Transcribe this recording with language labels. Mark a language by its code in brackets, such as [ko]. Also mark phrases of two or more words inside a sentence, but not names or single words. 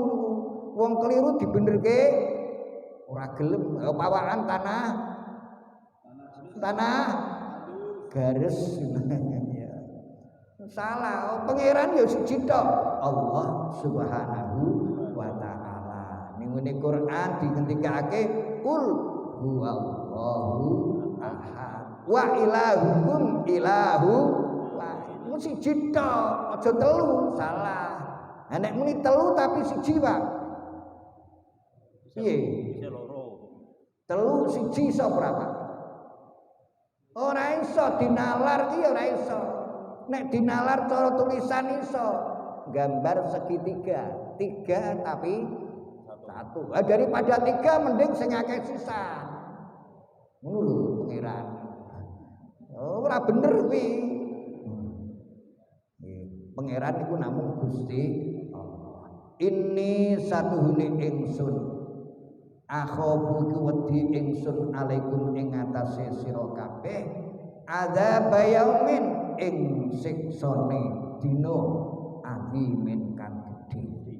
[jv] Wong keliru dibenerke ora gelem. Pawakan tanah garis. Salah. Pangeran ya siji tok, [ar] Allah Subhanahu wa taala. [jv] Ning ngene Quran dingendikake [ar] qul huwallahu ahad wa ilahukum ilahu wahid. [jv] Siji tok, aja telu. Salah. Nek muni telu tapi siji, Pak. Piye? Telu siji iso berapa? Ora iso dinalar iki ora iso. Nek dinalar cara tulisan iso. Gambar segitiga, 3 tapi 1. Daripada 3 mending sing akeh sisa. Ngono lho pangeran. Ora bener kuwi. Pangeran iku namung Gusti Allah. Ini satuhune ingsun. Akhofu ku wedi ingsun alaikum ing atase sira kabeh [ar] adzab yaumin [jv] ing siksane dina azimin kang gedhe.